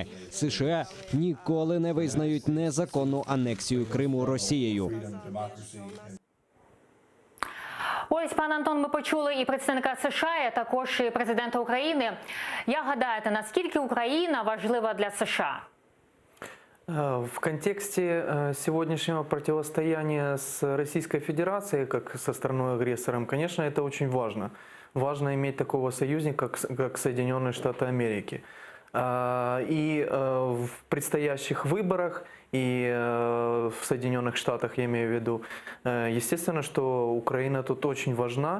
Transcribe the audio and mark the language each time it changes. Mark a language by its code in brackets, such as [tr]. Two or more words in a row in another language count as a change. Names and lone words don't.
[uk] США ніколи не визнають незаконну анексію Криму Росією. Ось, пан Антон, ми почули і представника США, а також і президента України. Як гадаєте, наскільки Україна важлива для США? [ru] В контексте сегодняшнего противостояния с Российской Федерацией, как со страной-агрессором, конечно, это очень важно. Важно иметь такого союзника, как Соединенные Штаты Америки. И в предстоящих выборах, и в Соединенных Штатах, я имею в виду, естественно, что Украина тут очень важна.